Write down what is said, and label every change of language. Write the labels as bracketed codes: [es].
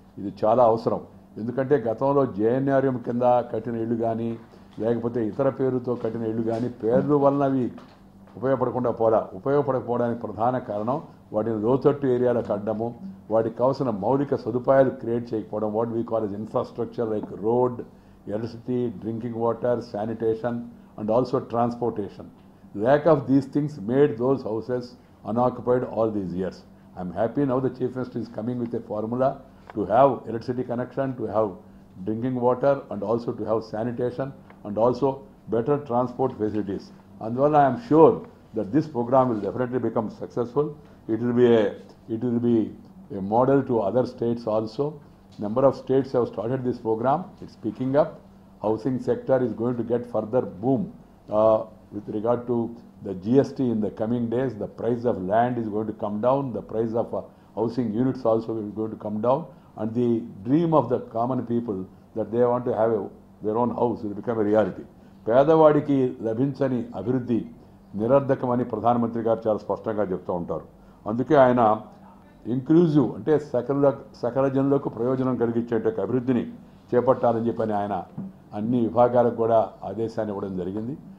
[te] ఇది చాలా అవసరం, ఎందుకంటే గతంలో జేఎన్ఆర్ఎం కింద కట్టిన ఇళ్ళు కానీ లేకపోతే ఇతర పేరుతో కట్టిన ఇళ్ళు కానీ పేర్లు వలన అవి ఉపయోగపడకపోవడానికి ప్రధాన కారణం వాటిని లోతట్టు ఏరియాలకు అడ్డము, వాటికి కావాల్సిన మౌలిక సదుపాయాలు క్రియేట్ చేయకపోవడం. [en] What we call as infrastructure like road, electricity, drinking water, sanitation and also transportation. Lack of these things made those houses unoccupied all these years. I am happy now the Chief Minister is coming with a formula to have electricity connection, to have drinking water and also to have sanitation and also better transport facilities. And well, I am sure that this program will definitely become successful. It will be a model to other states also. Number of states have started this program. It's picking up. Housing sector is going to get further boom. With regard to the GST in the coming days, the price of land is going to come down, the price of housing units also is going to come down, and the dream of the common people that they want to have their own house will become a reality. [te] పేదవాడికి లభించని అభివృద్ధి నిరర్ధకమని ప్రధానమంత్రి గారు చాలా స్పష్టంగా చెప్తూ ఉంటారు. అందుకే ఆయన ఇంక్లూజివ్ అంటే సకల జనులకు ప్రయోజనం కలిగించే అభివృద్ధిని చేపట్టాలని చెప్పని ఆయన అన్ని విభాగాలకు కూడా ఆదేశాన్ని ఇవ్వడం జరిగింది.